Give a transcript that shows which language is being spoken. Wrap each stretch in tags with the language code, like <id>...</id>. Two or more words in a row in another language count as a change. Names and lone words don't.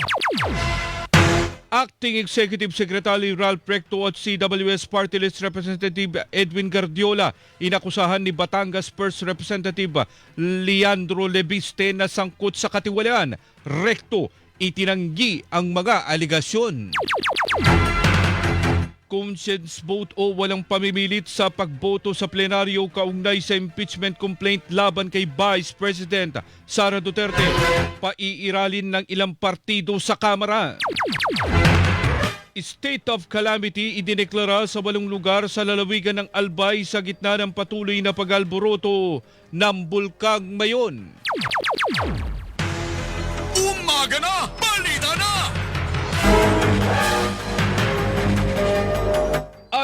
<tl>Acting Executive Secretary Ralph Recto at CWS Party List Representative Edwin Guardiola inakusahan ni Batangas First Representative Leandro Lebiste na sangkot sa katiwalaan. Recto itinanggi ang mga aligasyon.</tl> <en>Conscience vote</en> <tl>o walang pamimilit sa pagboto sa plenaryo kaugnay sa</tl> <en>impeachment complaint</en> <tl>laban kay Vice President Sara Duterte. Paiiralin ng ilang partido sa Kamara.</tl> <en>State of calamity</en> <tl>idineklara sa 8 lugar sa lalawigan ng Albay sa gitna ng patuloy na pag-alboroto ng Bulkang Mayon. Umaga na! Balita na!</tl>